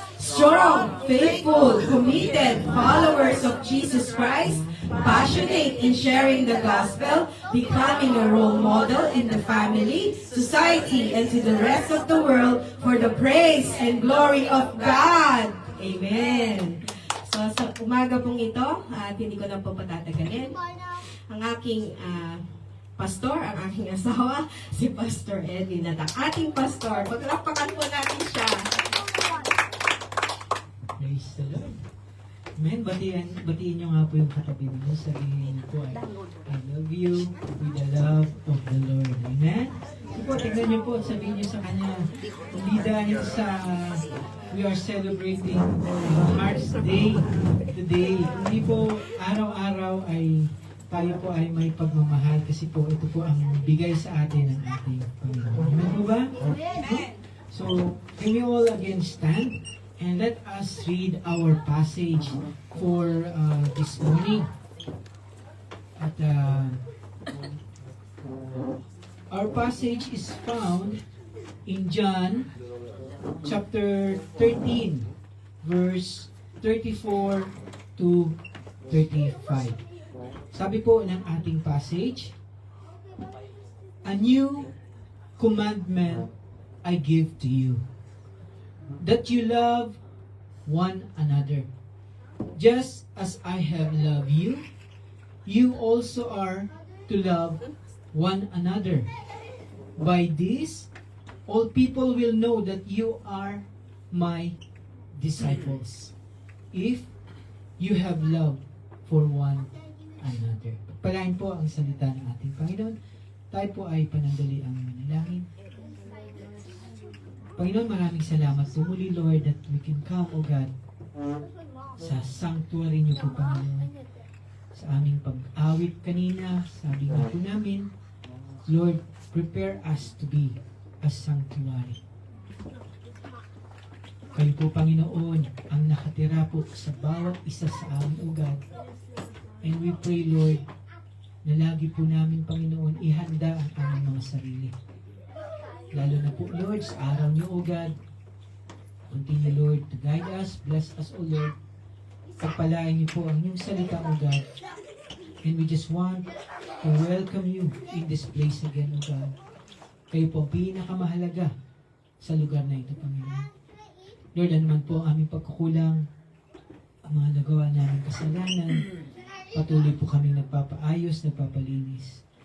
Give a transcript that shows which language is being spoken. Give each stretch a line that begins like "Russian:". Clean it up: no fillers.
English: Strong, faithful, committed followers of Jesus Christ, passionate in sharing the gospel, becoming a role model in the family, society, and to the rest of the world for the praise and glory of God. Amen.
Filipino: So sa umaga pong ito, at hindi ko na po patatagalin, ang aking pastor, ang aking asawa, si Pastor Edwin, at ang ating pastor. Paglapakan po natin siya.
English: Praise the Lord.
Filipino: Amen. Batiin nyo nga po yung katabi niyo. Sabihin niyo po ay,
English: I love you with the love of the Lord. Amen.
Filipino: So po, tignan niyo po, sabihin niyo sa kanya, hindi dahil sa
English: we are celebrating Hearts Day today.
Filipino: Hindi po araw-araw ay tayo po ay may pagmamahal kasi po ito po ang bigay sa atin ng ating Panginoon. Amen po ba? Amen.
English: So, can we all again stand? And let us read our passage for this morning. At our passage is found in John chapter 13, verse 34 to 35.
Filipino: Sabi po ng ating passage,
English: "A new commandment I give to you, that you love one another. Just as I have loved you, you also are to love one another. By this, all people will know that you are my disciples, if you have love for one another.
Filipino: Pagpalain po ang salita ng ating Panginoon. Tayo po ay panandali ang manalangin. Panginoon, maraming salamat po muli, Lord,
English: that we can come,
Filipino: O God, sa sanctuary niyo po, Panginoon. Sa aming pag-awit kanina, sabi nga po namin, Lord,
English: prepare us to be a sanctuary.
Filipino: Kayo po, Panginoon, ang nakatira po sa bawat isa sa aming ugat.
English: And we pray,
Filipino: Lord, na lagi po namin, Panginoon, ihanda ang aming mga sarili. Lalo na po, Lord, sa araw niyo, O God,
English: continue, Lord, to guide us, bless us,
Filipino: O Lord. Pagpalain niyo po ang inyong salita, O God.
English: And we just want to welcome you in this place again, O God.
Filipino: Kayo po pinakamahalaga sa lugar na ito, Panginoon. Lord, ano man po ang aming pagkukulang, ang mga nagawa namin kasalanan, patuloy po kami nagpapaayos, nagpapalinis.